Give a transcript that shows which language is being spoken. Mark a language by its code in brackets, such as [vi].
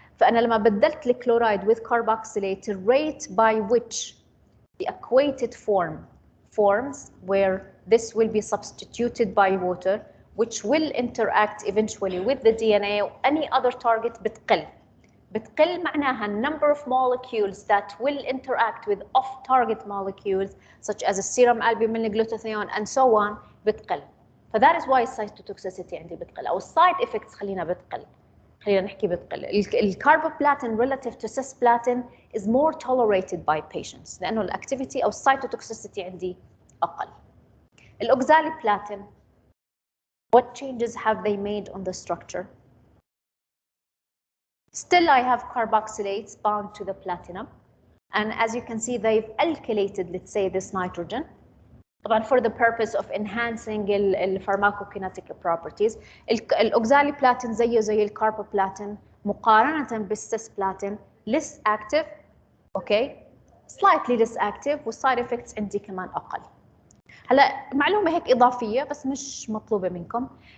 [ar] فأنا لما بدلت الكلورايد [en] with carboxylate the rate by which the equated form forms where this will be substituted by water which will interact eventually with the DNA or any other target بتقل. [ar] بتقل معناها [en] number of molecules that will interact with off-target molecules such as serum albumin, glutathione and so on بتقل. [ar] فذات is why السايتوتوكسيسيتي عندي بتقل او السايد افكتس خلينا بتقل. خلينا نحكي بتقل. الكاربوبلاتين [en] relative to cisplatin is more tolerated by patients [ar] لانه الاكتيفيتي او السايتوتوكسيسيتي عندي اقل. [en] الاوكزاليبلاتين what changes have they made on the structure? Still I have carboxylates bound to the platinum and as you can see they've alkylated let's say this nitrogen. طبعا for the purpose of enhancing pharmacokinetic properties. [ar] الاوكزاليبلاتين زي الكاربوبلاتين مقارنة بالسيسبلاتين [en] less active okay slightly less active [ar] والسايد effects عندي كمان أقل. هلا معلومة هيك إضافية بس مش مطلوبة منكم.